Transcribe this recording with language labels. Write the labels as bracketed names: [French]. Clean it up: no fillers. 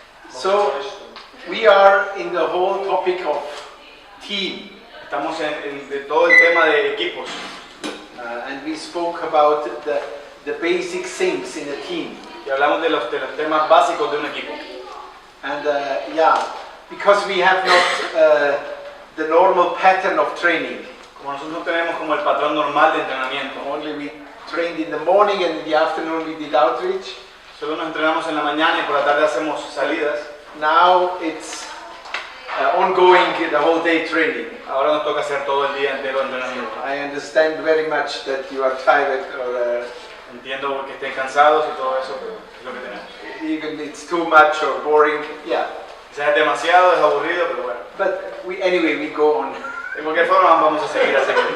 [English] So we are in the whole topic of team. [Spanish] Estamos de todo el tema de equipos. [English] And we spoke about the basic things in a team. [Spanish] Y hablamos de los temas básicos de un equipo. [English] And because we have not the normal pattern of training. [Spanish] Como nosotros no tenemos como el patrón normal de entrenamiento. [English] Only we trained in the morning and in the afternoon we did outreach. [Spanish] Solo nos entrenamos en la mañana y por la tarde hacemos salidas. [English] Now it's ongoing the whole day training. [Spanish] Ahora nos toca hacer todo el día entero de entrenamiento. [English] I understand very much that you are tired or [Spanish] entiendo que estén cansados y todo eso, pero es lo que tenemos. [English] even it's too much or boring. Yeah. [Spanish] Quizás es demasiado, es aburrido, pero bueno. [English] But anyway we go on. [Spanish] De cualquier forma vamos a seguir así.